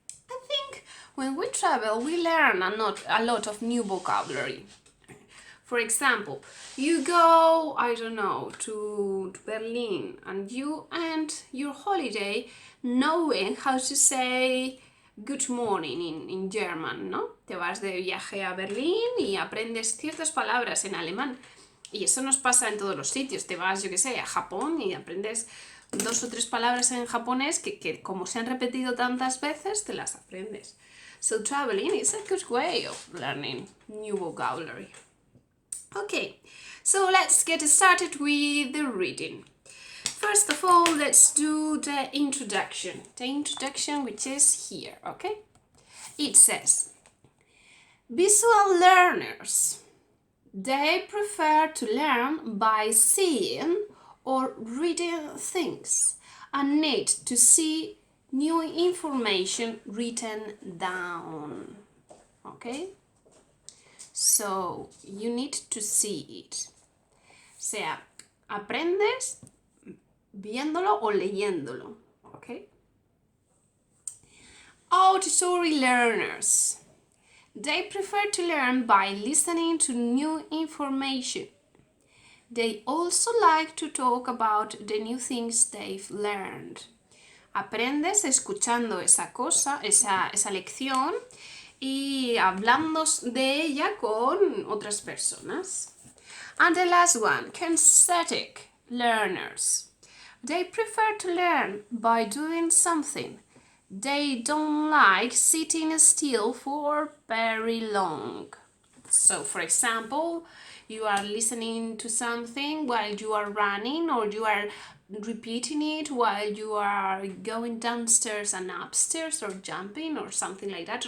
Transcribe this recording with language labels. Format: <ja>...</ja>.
<en>I think when we travel, we learn a lot of new vocabulary. For example, you go, I don't know, to Berlin, and you end your holiday knowing how to say good morning in German, ¿no?</en> <es>Te vas de viaje a Berlín y aprendes ciertas palabras en alemán. Y eso nos pasa en todos los sitios. Te vas, yo qué sé, a Japón y aprendes 2 o 3 palabras en japonés que como se han repetido tantas veces, te las aprendes.</es> <en>So traveling is a good way of learning new vocabulary. Okay, so let's get started with the reading. First of all, let's do the introduction. The introduction, which is here, okay? It says, visual learners, they prefer to learn by seeing or reading things and need to see new information written down, okay? So, you need to see it.</en> <es>O sea, aprendes viéndolo o leyéndolo,</es> <en>okay? Auditory learners. They prefer to learn by listening to new information. They also like to talk about the new things they've learned.</en> <es>Aprendes escuchando esa cosa, esa lección, y hablando de ella con otras personas.</es> <en>And the last one, kinesthetic learners. They prefer to learn by doing something. They don't like sitting still for very long. So, for example, you are listening to something while you are running, or you are repeating it while you are going downstairs and upstairs, or jumping, or something like that.</en>